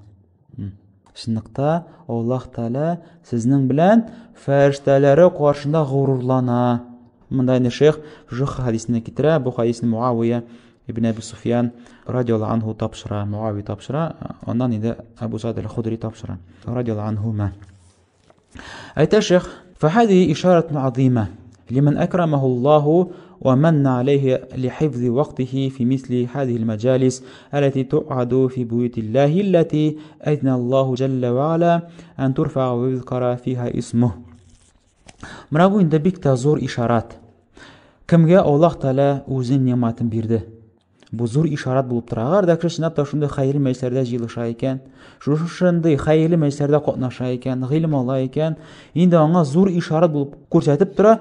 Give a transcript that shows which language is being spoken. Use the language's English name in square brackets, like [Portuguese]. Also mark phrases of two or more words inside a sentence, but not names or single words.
[Tatar] Чынлыкта Аллаһ Тәгалә сезнең белән фәрештәләре каршында горурлана. Монда инде шейх шушы хадисне китерә, бу хадисне Муавия ибн Аби Суфьян [Arabic] رضي الله عنه [Tatar] тапшыра, Муавия тапшыра, аннан инде Абу Саид аль-Худри тапшыра, [Arabic] رضي الله عنهما. [Tatar] Әйтә шейх: [Arabic] "فهذه إشارة عظيمة لمن أكرمه الله ومن عليه لحفظ وقته في مثل هذه المجالس التي تعقد في بيوت الله التي أذن الله جل وعلا أن ترفع ويذكر فيها اسمه." [Tatar] Менә бу инде бик тә зур ишарат. Кемгә Аллаһ Тәгалә үзенең ниъматын бирде? Бу зур ишарат булып тора. Агар да кеше чынлап та шундый хәйрли мәҗлесләрдә җыелыша икән, шундый хәйрли мәҗлесләрдә катнаша икән, гыйлем ала икән, инде аңа зур ишарат булып күрсәтеп тора.